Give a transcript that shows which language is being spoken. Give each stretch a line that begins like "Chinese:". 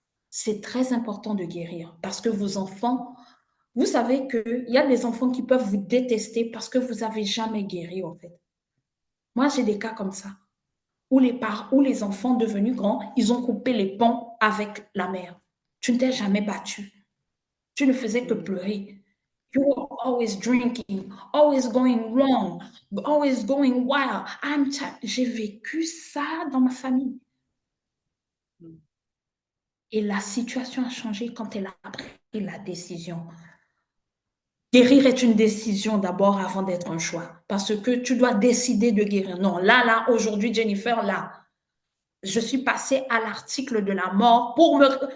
French: C'est très important de guérir parce que vos enfants, vous savez qu'il y a des enfants qui peuvent vous détester parce que vous n'avez jamais guéri, en fait. Moi, j'ai des cas comme ça, où les enfants devenus grands, ils ont coupé les ponts avec la mère. Tu ne t'es jamais battu. Tu ne faisais que pleurer.
English: You were always drinking, always going wrong, always going wild.
French: J'ai vécu ça dans ma famille. Et la situation a changé quand elle a pris la décision Guérir est une décision d'abord avant d'être un choix. Parce que tu dois décider de guérir. Non, là, aujourd'hui, Jennifer, là, je suis passée à l'article de la mort pour me...